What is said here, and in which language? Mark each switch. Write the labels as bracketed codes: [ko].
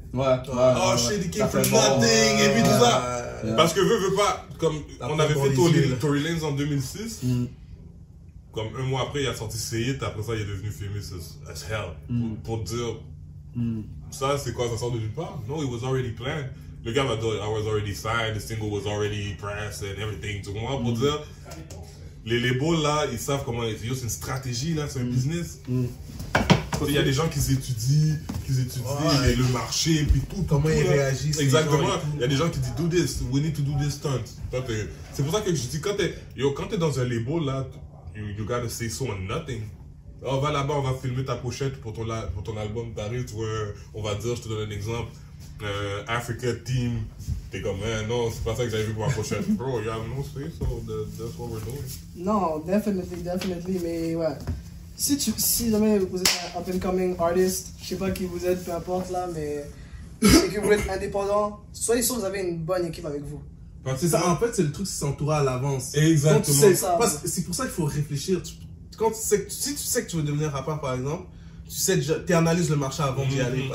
[en] Oh shit, he came from nothing, [fr] et puis tout ça. Parce que veut pas, comme on avait fait Tory Lanez en 2006, comme un mois après il a sorti Say It, après ça il est devenu [en] famous as hell, [fr] pour dire ça c'est quoi, ça sort de nulle part? [en] No, it was already planned. [fr] Le gars va dire [en] I was already signed, the single was already pressed and everything, [fr] tu comprends? Pour dire les labels là, ils savent comment c'est une stratégie là, c'est un business. Il y a des gens qui étudient le marché puis tout. Comment ils réagissent. Exactement. Il y a des gens qui disent [en] do this, we need to do this stunt. [fr] C'est pour ça que je dis quand t'es dans un label là, [en] you gotta say so on nothing. [fr] On va là-bas, on va filmer ta pochette pour ton album Paris, tu vois, on va dire, je te donne un exemple, Africa Team, t'es comme, non, c'est pas ça que j'avais vu pour ma pochette. [en] Bro, you have no say, so that's what we're doing. [fr] Non, definitely, mais ouais. Si jamais vous êtes un [en] up-and-coming artist, [fr] je sais pas qui vous êtes, peu importe là, mais et que vous êtes indépendant, soyez sûr que vous avez une bonne équipe avec vous. C'est ça, en fait, c'est le truc, c'est s'entourer à l'avance. Exactement. C'est pour ça qu'il faut réfléchir. Si tu sais que tu veux devenir rappeur, par exemple, tu analyses le marché avant d'y aller.